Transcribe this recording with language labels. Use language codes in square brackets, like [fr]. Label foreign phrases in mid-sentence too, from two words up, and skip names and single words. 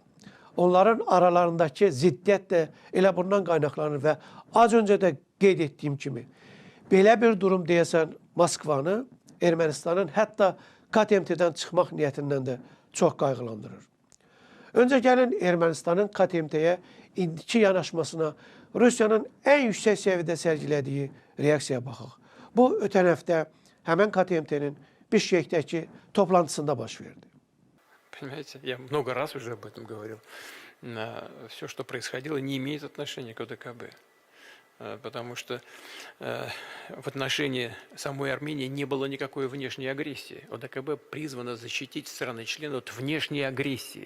[az] Onların aralarındakı ziddiyyət də elə bundan qaynaqlanır və az öncə də qeyd etdiyim kimi belə bir durum deyəsən Moskvanı Ermənistanın hətta KTMT-dən çıxmaq niyyətindən də çox qayğılandırır. Öncə gəlin Ermənistanın KTMT-yə indiki yanaşmasına Rusiyanın ən yüksək səviyyədə sərgilədiyi reaksiyaya baxaq. Bu, ötən həftə həmən KTMT-nin Bişkekdəki toplantısında baş verdi. [ru] Понимаете, я много раз уже об этом говорил. Все, что происходило, не имеет отношения к ОДКБ. Потому что в отношении самой Армении не было никакой внешней агрессии. ОДКБ призвано защитить страны-члены от внешней агрессии.